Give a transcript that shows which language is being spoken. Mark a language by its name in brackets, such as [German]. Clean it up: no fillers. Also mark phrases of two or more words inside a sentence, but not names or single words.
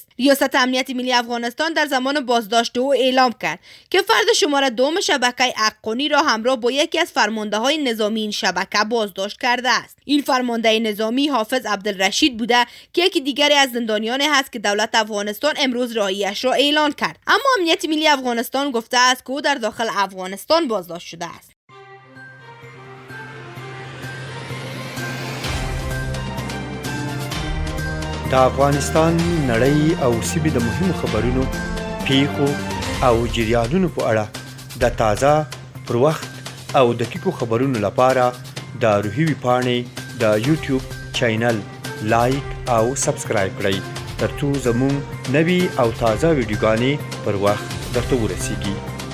[Persian] ریاست امنیت ملی افغانستان در زمان بازداشت او اعلام کرد که فرد شماره 2 شبکه حقانی را همراه با یکی از فرمانده‌های نظامی این شبکه بازداشت کرده است. این فرمانده نظامی حافظ عبدالرشید بوده که یکی دیگری از زندانیان است که دولت افغانستان امروز رهایی‌اش را اعلان کرد، اما امنیت ملی افغانستان گفته است که او در داخل افغانستان بازداشت شده است. [Pashto] د افغانستان نړۍ او سیمې د مهمو خبرونو پیښو او جریانونو په اړه د تازه پر وخت او دقیقو خبرونو لپاره د روحي ویبپاڼې د یوټیوب چینل لایک او سبسکرایب کړئ ترڅو زموږ نوي او تازه ویډیوګانې پر وخت درته ورسیږي.